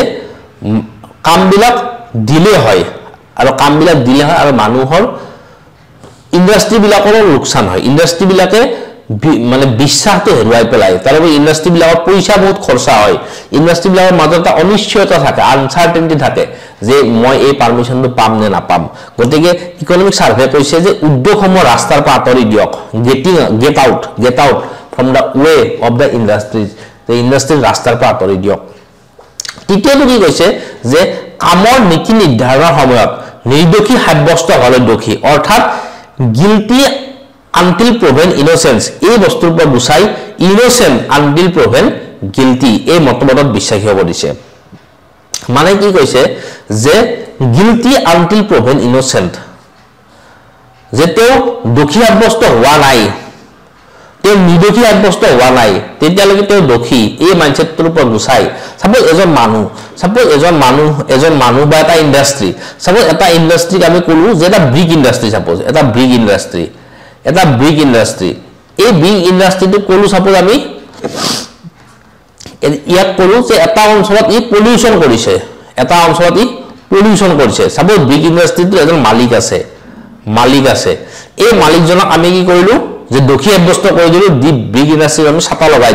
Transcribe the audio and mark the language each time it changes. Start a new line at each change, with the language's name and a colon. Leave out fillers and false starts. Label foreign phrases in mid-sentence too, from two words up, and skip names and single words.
Assamese: কামবিলাক দিলে হয় আৰু কামবিলাক দিলে হয় আৰু মানুহৰ ইন্ডাষ্ট্ৰি বিলাকৰো লোকসান হয় ইন্ডাষ্ট্ৰি বিলাকে মানে বিশ্বাসটো হেৰুৱাই পেলাই তাৰবাবে ইন্ডাষ্ট্ৰি বিলাকৰ পইচা বহুত খৰচা হয় ইন্ডাষ্ট্ৰি বিলাকৰ মাজত এটা অনিশ্চয়তা থাকে আনসাৰ্টেনিটি থাকে যে মই এই পাৰমিশনটো পাম নে নাপাম গতিকে
English: economic survey
Assamese: কৈছে যে উদ্যোগসমূহ ৰাস্তাৰ পৰা আঁতৰি দিয়ক
English: get out from the way of the industries the industry
Assamese: ৰাস্তাৰ পৰা আঁতৰি দিয়ক তৃতীয়টো কি কৈছে যে কামৰ নীতি নিৰ্ধাৰণৰ সময়ত নিৰ্দোষী সাব্যস্ত হ'লে দোষী অৰ্থাৎ গিল্টি
English: until proven innocence
Assamese: এই বস্তুৰ পৰা বুজাই
English: innocent until proven guilty
Assamese: এই মতবাদত বিশ্বাসী হ'ব দিছে মানে কি কৈছে যে
English: guilty until proven innocent
Assamese: যে তেওঁ দোষী সাব্যস্ত হোৱা নাই তেওঁ নিৰ্দোষী সাব্যস্ত হোৱা নাই তেতিয়ালৈকে তেওঁ দোষী এই মাইন্ডছেটটোৰ পৰা বুজাই সাপোজ এজন মানুহ বা এটা
English: industry suppose
Assamese: এটা ইন্ডাষ্ট্ৰিক আমি কলো যে এটা
English: brick industry suppose
Assamese: এটা
English: brick industry
Assamese: এই
English: brick industry
Assamese: কলো সাপোজ আমি ইয়াক কলো যে এটা অঞ্চলত ই পলিউশন কৰিছে
English: suppose brick industry
Assamese: এজন মালিক আছে এই মালিকজনক আমি কি কৰিলো যে দোষী সাব্যস্ত কৰি দিলো
English: the brick industry
Assamese: আমি ছাপা লগাই